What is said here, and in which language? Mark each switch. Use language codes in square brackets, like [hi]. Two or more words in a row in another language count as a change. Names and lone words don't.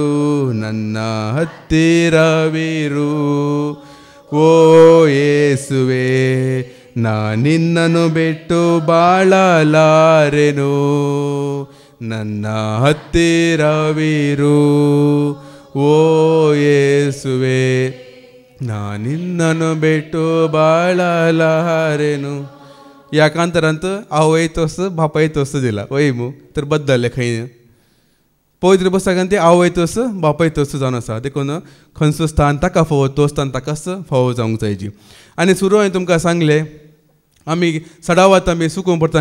[kn] ನನ್ನ ಹತ್ತಿರವಿರು ಓ ಯೇಸುವೆ, ನಾ ನಿನ್ನನ್ನು ಬಿಟ್ಟು ಬಾಳಲಾರೆನು. ನನ್ನ ಹತ್ತಿರವಿರು ಓ ಯೇಸುವೆ, ನಾ ನಿನ್ನನ್ನು ಬಿಟ್ಟು ಬಾಳಲಾರೆನು. [kok] या कांतारांत आवय तोस बापाय तोस दिला वय मू तर बद्दल्ले खंय पवित्र पुस्तकांत ते आवय तोस बापाय तोस जावन आसा. देखून खंयचो स्थान ताका फावो तो स्थान ताकाच फावो जावंक जायची. आनी सुरू हांवें तुमकां सांगलें आमी सडावात आमी सुकून पडटा.